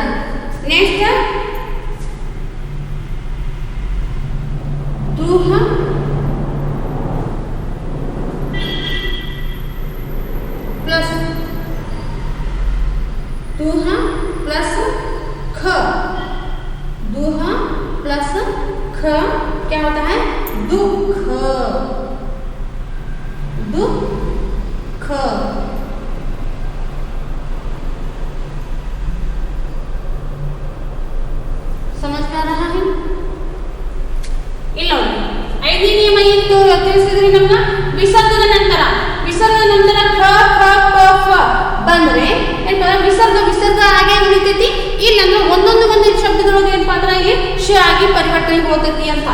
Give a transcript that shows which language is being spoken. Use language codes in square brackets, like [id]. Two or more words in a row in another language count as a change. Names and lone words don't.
[hi] नेक्स्ट दुह प्लस दुह प्लस ख, दुह प्लस ख क्या होता है? दुख, दुख। समझ में आ रहा है? [kn] ಇಲ್ಲ 5ನೇ ನಿಯಮ ಏನು ತಿಳಿಸಿದ್ರಿ ನಮ್ಗೆ? ವಿಸರ್ಗದ ನಂತರ ಕ ಖ ಪ ಫ ಬಂದ್ರೆ ಏನಪ್ಪ ವಿಸರ್ಗ ವಿಸರ್ಗ ಹಾಗೆ ಉಳಿತೈತಿ. ಇಲ್ಲಂದ್ರೆ ಒಂದೊಂದು ಶಬ್ದದೊಳಗೆ ಏನಪ್ಪ ಅಂದ್ರೆ ಇಲ್ಲಿ ಶ ಆಗಿ ಪರಿವರ್ತನೆ ಹೋಗ್ತೈತಿ ಅಂತ.